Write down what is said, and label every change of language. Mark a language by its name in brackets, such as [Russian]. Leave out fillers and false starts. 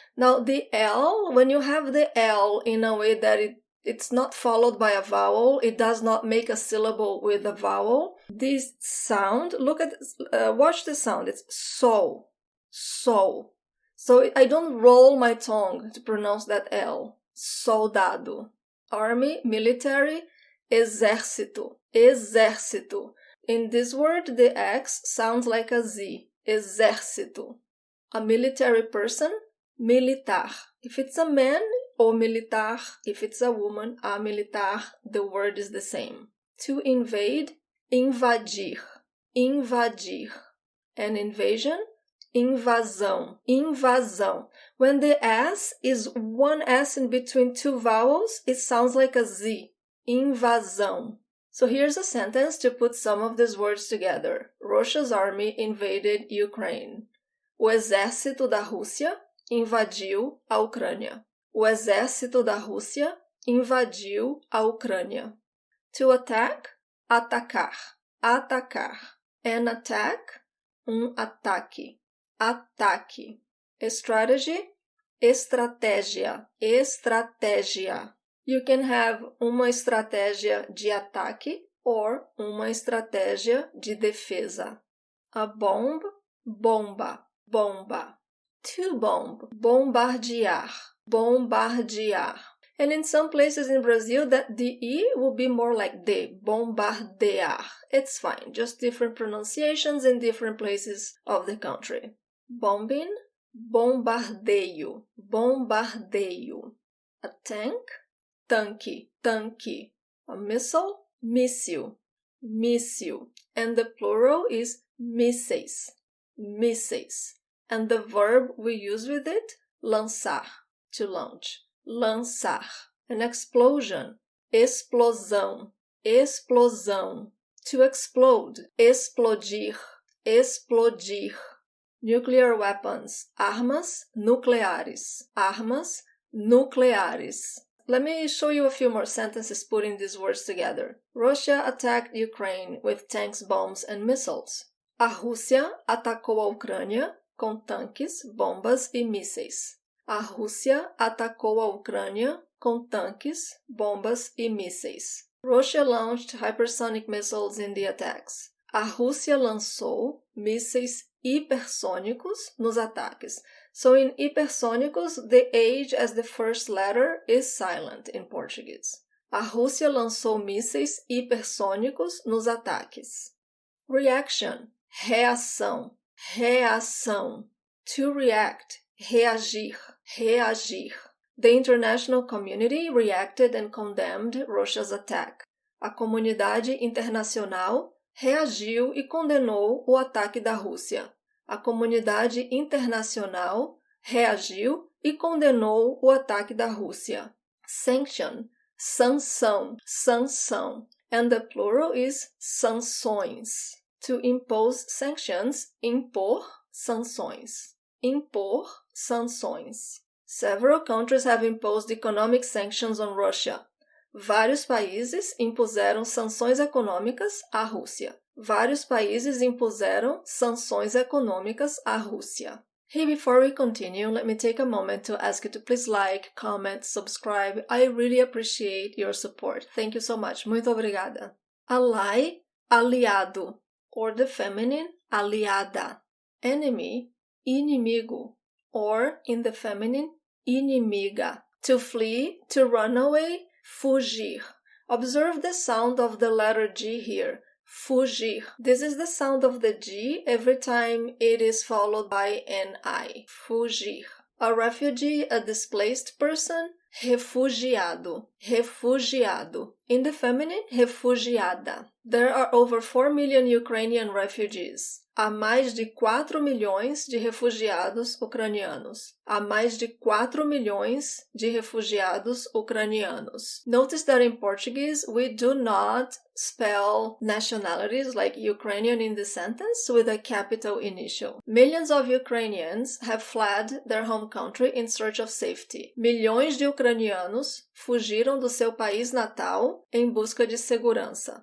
[English] Now the L, when you have the L in a way that it's not followed by a vowel, it does not make a syllable with a vowel. This sound, watch the sound, it's so, so. So I don't roll my tongue to pronounce that L. [Portuguese] Soldado. [English] Army, military, exército, exército. In this word, the X sounds like a Z, exército. A military person, militar. If it's a man, o militar, if it's a woman, a militar, the word is the same. To invade, invadir, invadir. An invasion, invasão, invasão. When the S is one S in between two vowels, it sounds like a Z, invasão. So here's a sentence to put some of these words together. Russia's army invaded Ukraine. [Portuguese] O exército da Rússia invadiu a Ucrânia. O exército da Rússia invadiu a Ucrânia. [English] To attack, atacar, atacar. An attack, ataque, ataque. A strategy, estratégia, estratégia. You can have [Portuguese] uma estratégia de ataque [English] or [Portuguese] uma estratégia de defesa. [English] A bomb, bomba, bomba. To bomb, bombardear, bombardear. And in some places in Brazil, that the E will be more like de, bombardear. It's fine, just different pronunciations in different places of the country. Bombing, bombardeio, bombardeio. A tank, tanque, tanque. A missile, míssil, míssil. And the plural is mísseis, mísseis. And the verb we use with it, lançar, to launch. [Portuguese] Lançar. [English] An explosion, explosão, explosão. To explode, explodir, explodir. Nuclear weapons. [Portuguese] Armas nucleares. Armas nucleares. [English] Let me show you a few more sentences putting these words together. Russia attacked Ukraine with tanks, bombs, and missiles. [Portuguese] A Rússia atacou a Ucrânia com tanques, bombas e mísseis. A Rússia atacou a Ucrânia com tanques, bombas e mísseis. [English] Russia launched hypersonic missiles in the attacks. [Portuguese] A Rússia lançou mísseis hipersônicos nos ataques. [English] So in hipersônicos, the H as the first letter is silent in Portuguese. [Portuguese] A Rússia lançou mísseis hipersônicos nos ataques. Reaction. Reação. Reação. To react. Reagir. Reagir. [English] The international community reacted and condemned Russia's attack. [Portuguese] A comunidade internacional reagiu e condenou o ataque da Rússia. A comunidade internacional reagiu e condenou o ataque da Rússia. Sanction. Sanção. [English] Sanção. And the plural is sanções. To impose sanctions, impor sanções. [Portuguese] Impor sanções. [English] Several countries have imposed economic sanctions on Russia. [Portuguese] Vários países impuseram sanções econômicas à Rússia. Vários países impuseram sanções econômicas à Rússia. [English] Hey, before we continue, let me take a moment to ask you to please like, comment, subscribe. I really appreciate your support. Thank you so much. [Portuguese] Muito obrigada. [English] Ally, aliado, or the feminine, aliada. Enemy, inimigo, or in the feminine, inimiga. To flee, to run away, fugir. Observe the sound of the letter G here. Fugir. This is the sound of the G every time it is followed by an I. Fugir. A refugee, a displaced person, refugiado. Refugiado. In the feminine, refugiada. There are over 4 million Ukrainian refugees. [Portuguese] Há mais de 4 milhões de refugiados ucranianos. Há mais de 4 milhões de refugiados ucranianos. [English] Notice that in Portuguese, we do not spell nationalities like Ukrainian in the sentence with a capital initial. Millions of Ukrainians have fled their home country in search of safety. [Portuguese] Milhões de ucranianos fugiram do seu país natal em busca de segurança.